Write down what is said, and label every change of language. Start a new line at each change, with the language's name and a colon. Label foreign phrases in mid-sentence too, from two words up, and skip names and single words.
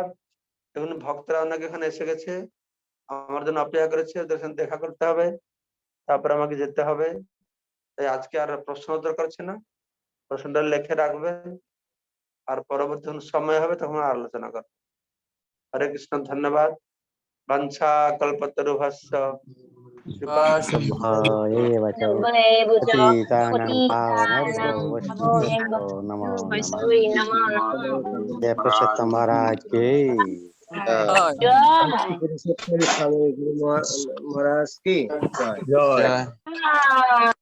Bangla: এখন ভক্তরা অনেক এখানে এসে গেছে, আমার জন্য অপেক্ষা করেছে, ওদের সাথে দেখা করতে হবে, তারপরে আমাকে যেতে হবে। তাই আজকে আর প্রশ্ন উত্তর করছে না, প্রশ্নটা লিখে রাখবেন, আর পরবর্তী সময় হবে তখন আলোচনা করবো। হরে কৃষ্ণ, ধন্যবাদ।
Sanskrit: বাঞ্ছা কল্পতরুভ্যশ্চ কৃপা एव च पतितानां पावनेभ्यो वैष्णवेभ्यो नमो नमः।
Hindi: जय पुरुषोत्तम महाराज की महाराज की जय।